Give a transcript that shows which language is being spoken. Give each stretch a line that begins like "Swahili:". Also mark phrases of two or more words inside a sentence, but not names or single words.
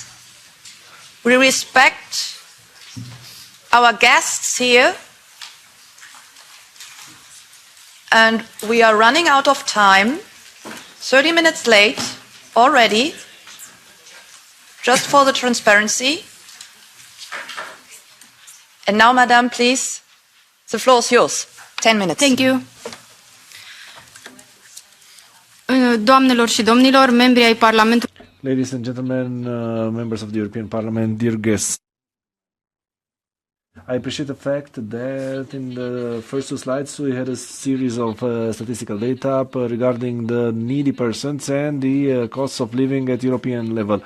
English: We respect our guests here, and we are running out of time, 30 minutes late already. Just for the transparency. And now, Madam, please, the floor is yours. 10 minutes. Thank you.
Romanian: Doamnelor și domnilor, membri ai Parlamentului.
English: Ladies and gentlemen, members of the European Parliament, dear guests. I appreciate the fact that in the first two slides we had a series of statistical data regarding the needy persons and the costs of living at European level.